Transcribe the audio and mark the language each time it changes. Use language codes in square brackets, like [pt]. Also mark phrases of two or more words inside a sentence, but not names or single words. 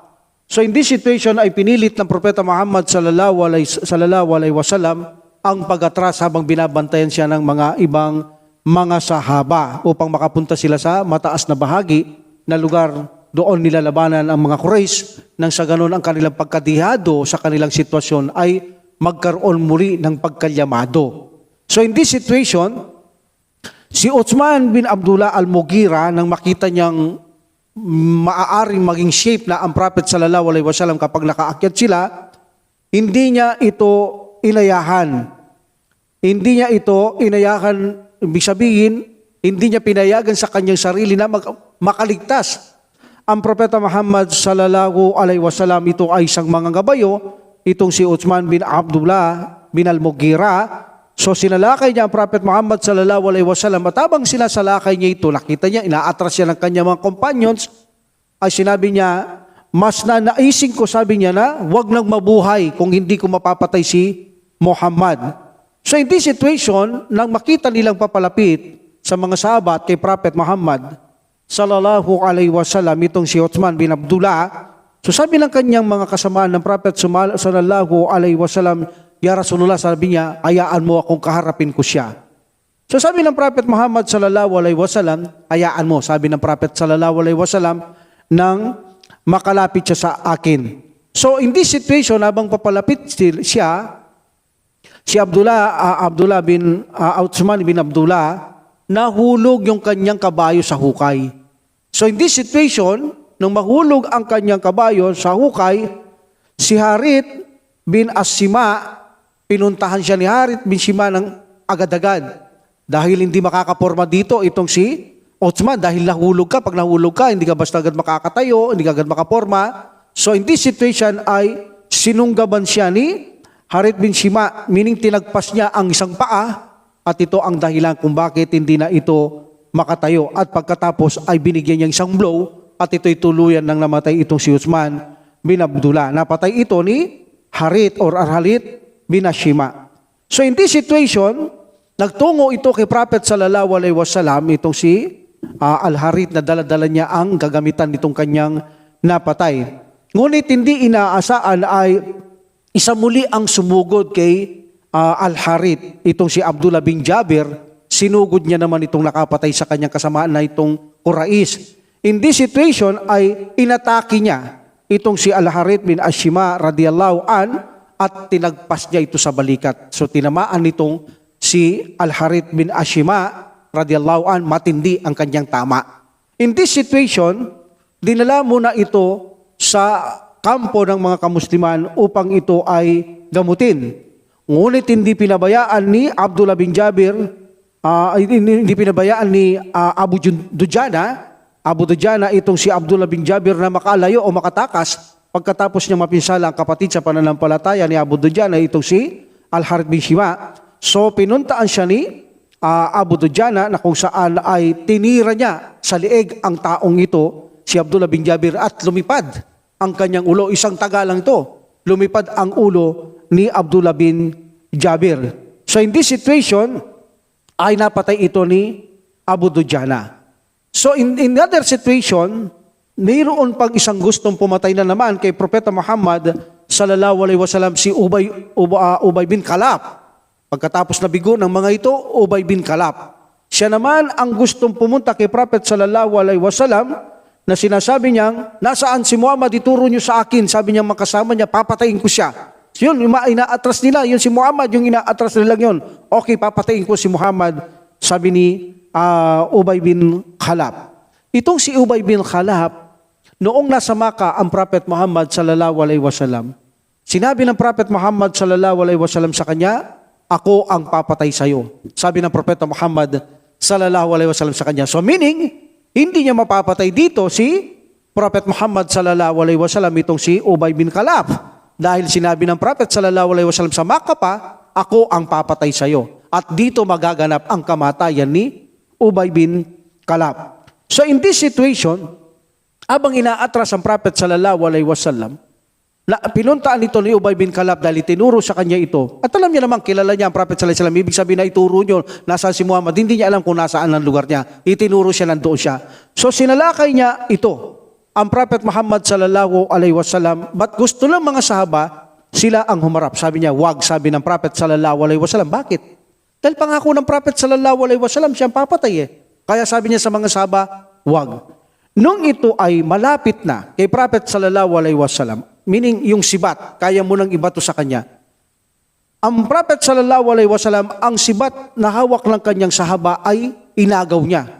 [en] So in this situation [tl] ay pinilit ng Propeta Muhammad [ar] صلى الله عليه وسلم [tl] ang pag-atras habang binabantayan siya ng mga ibang mga sahaba upang makapunta sila sa mataas na bahagi na lugar. Doon nilalabanan ang mga Quraysh nang sa ganon ang kanilang pagkadihado sa kanilang sitwasyon ay magkaroon muli ng pagkalyamado. [en] So in this situation, [tl] si Uthman bin Abdullah al-Mughira, nang makita niyang maaaring maging shape na ang Prophet [ar] صلى الله عليه وسلم [tl] kapag nakaakyat sila, hindi niya ito inayahan. Hindi niya ito inayahan, ibig sabihin, hindi niya pinayagan sa kanyang sarili na makaligtas ang Propeta Muhammad [ar] صلى الله عليه وسلم. [tl] Ito ay isang mga gabayo, itong si Uthman bin Abdullah bin al-Mughira. So sinalakay niya ang Prophet Muhammad [ar] صلى الله عليه وسلم, [tl] at habang sinasalakay niya ito, nakita niya, inaatras siya ng kanyang mga companions, ay sinabi niya, mas naising ko, sabi niya, na wag nang mabuhay kung hindi ko mapapatay si Muhammad. [en] So in this situation, [tl] nang makita nilang papalapit sa mga sahabat kay Prophet Muhammad [ar] صلى الله عليه وسلم, [tl] itong si Uthman bin Abdullah, so sabi ng kanyang mga kasamaan ng Prophet [ar] صلى الله عليه وسلم, يا رسول الله, [tl] sabi niya, hayaan mo akong kaharapin ko siya. So sabi ng Prophet Muhammad [ar] صلى الله عليه وسلم, [tl] hayaan mo, sabi ng Prophet [ar] صلى الله عليه وسلم, [tl] nang makalapit siya sa akin. [en] So in this situation, [tl] habang papalapit siya, si Uthman bin Abdullah, nahulog yung kanyang kabayo sa hukay. [en] So in this situation, [tl] nung mahulog ang kanyang kabayo sa hukay, si Harith bin As-Sima, pinuntahan siya ni Harith bin Sima ng agad-agad. Dahil hindi makakaporma dito itong si Uthman, dahil nahulog ka, pag nahulog ka, hindi ka basta agad makakatayo, hindi ka agad makaporma. [en] So in this situation [tl] ay sinunggaban siya ni Harith bin Shima, meaning tinagpas niya ang isang paa at ito ang dahilan kung bakit hindi na ito makatayo. At pagkatapos ay binigyan niya isang blow at ito'y tuluyan nang namatay itong si Uthman bin Abdullah. Napatay ito ni Harith bin Shima. [en] So in this situation, [tl] nagtungo ito kay Prophet [ar] صلى الله عليه وسلم, [tl] itong si Al-Harith na dala-dala niya ang gagamitan nitong kanyang napatay. Ngunit hindi inaasaan ay isa muli ang sumugod kay Al-Harith, itong si Abdullah bin Jabir. Sinugod niya naman itong nakapatay sa kanyang kasamaan na itong Quraish. [en] In this situation [tl] ay inatake niya itong si Al-Harith bin Ashima [ar] رضي الله عن [tl] at tinagpas niya ito sa balikat. So tinamaan nitong si Al-Harith bin Ashima [ar] رضي الله عن, [tl] matindi ang kanyang tama. [en] In this situation, [tl] dinala muna ito sa kampo ng mga kamusliman upang ito ay gamutin. Ngunit hindi pinabayaan ni Abdullah bin Jabir, hindi pinabayaan ni Abu Dujana itong si Abdullah bin Jabir na makalayo o makatakas pagkatapos niya mapinsala ang kapatid sa pananampalataya ni Abu Dujana, itong si Al-Harith bin Shima. So pinuntaan siya ni Abu Dujana na kung saan ay tinira niya sa lieg ang taong ito, si Abdullah bin Jabir, at lumipad ang kanyang ulo. Isang taga lang ito, lumipad ang ulo ni Abdullah bin Jabir. [en] So in this situation, [tl] ay napatay ito ni Abu Dujana. [en] So in other situation, [tl] mayroon pang isang gustong pumatay na naman kay Propeta Muhammad [ar] صلى الله عليه وسلم, [tl] si Ubay bin Khalaf. Pagkatapos nabigo ng mga ito, Ubay bin Khalaf. Siya naman ang gustong pumunta kay Prophet [ar] صلى الله عليه وسلم [tl] na sinasabi niyang, nasaan si Muhammad, ituro niyo sa akin. Sabi niya makasama niya, papatayin ko siya. Yun, yung ina-atras nila, yun si Muhammad, yung ina-atras nila yun. Okay, papatayin ko si Muhammad, sabi ni Ubay bin Khalaf. Itong si Ubay bin Khalaf, noong nasa Makkah ang Prophet Muhammad [ar] صلى الله عليه وسلم, [tl] sinabi ng Prophet Muhammad [ar] صلى الله عليه وسلم [tl] sa kanya, ako ang papatay sa iyo. Sabi ng Propeta Muhammad [ar] صلى الله عليه وسلم [tl] sa kanya. [en] So meaning, [tl] hindi niya mapapatay dito si Prophet Muhammad [ar] صلى الله عليه وسلم, [tl] itong si Ubay bin Khalaf. Dahil sinabi ng Prophet [ar] صلى الله عليه وسلم [tl] sa Makkah pa, ako ang papatay sa iyo. At dito magaganap ang kamatayan ni Ubay bin Khalaf. [en] So in this situation, [tl] habang inaatras ang Prophet [ar] صلى الله عليه وسلم, [tl] pinuntaan ito ni Ubay bin Khalaf dahil tinuro sa kanya ito. At alam niya naman, kilala niya ang Prophet [ar] صلى الله عليه وسلم. [tl] Ibig sabihin na ituro niyo, nasaan si Muhammad. Hindi niya alam kung nasaan ang lugar niya. Itinuro siya, nandoon siya. So sinalakay niya ito, ang Prophet Muhammad [ar] صلى الله عليه وسلم. [tl] But gusto ng mga sahaba, sila ang humarap. Sabi niya, wag, sabi ng Prophet [ar] صلى الله عليه وسلم. [tl] Bakit? Dahil pangako ng Prophet [ar] صلى الله عليه وسلم, [tl] siyang papatay eh. Kaya sabi niya sa mga sahaba, wag. Nung ito ay malapit na kay Prophet [ar] صلى الله عليه وسلم, [tl] meaning yung sibat, kaya mo nang ibato sa kanya. Ang Prophet [ar] صلى الله عليه وسلم, [tl] ang sibat na hawak ng kanyang sahaba ay inagaw niya.